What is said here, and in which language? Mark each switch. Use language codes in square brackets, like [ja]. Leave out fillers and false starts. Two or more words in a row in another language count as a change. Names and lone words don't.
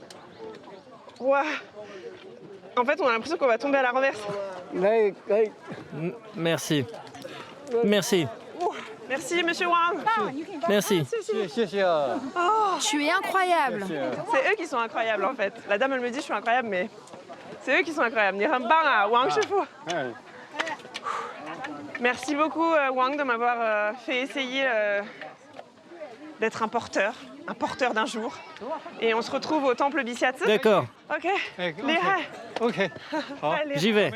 [fr] En fait, on a l'impression qu'on va tomber à la renverse. Merci. Merci. Merci, monsieur Wang. Merci. Tu es incroyable. C'est eux qui sont incroyables, en fait. La dame, elle me dit, je suis incroyable, mais c'est eux qui sont incroyables. [zh] Ni 很棒啊, Wang Shifu. [fr] Merci beaucoup, Wang, de m'avoir fait essayer d'être un porteur d'un jour. Et on se retrouve au temple Bixiatsu. D'accord. Ok. Lihai. OK. Allez. J'y vais.